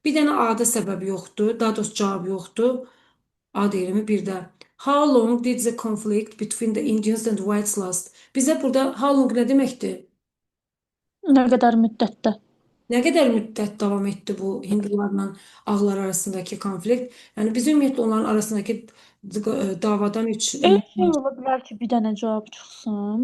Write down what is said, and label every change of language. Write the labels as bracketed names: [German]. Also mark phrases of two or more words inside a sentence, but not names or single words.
[Azerbaijani] Bir dənə A-da səbəb yoxdur, daha doğrusu cavab yoxdur. A deyilimi bir də. [English] How long did the conflict between the Indians and whites last? [Azerbaijani] Bizə burada [English] how long [Azerbaijani] nə deməkdir? Nə qədər müddətdə? Nə qədər müddət davam etdi bu hindularla ağlar arasındakı konflikt? Yəni biz ümumiyyətlə onların arasındakı davadan heç Şey ola bilər ki, bir dənə cavab çıxsın.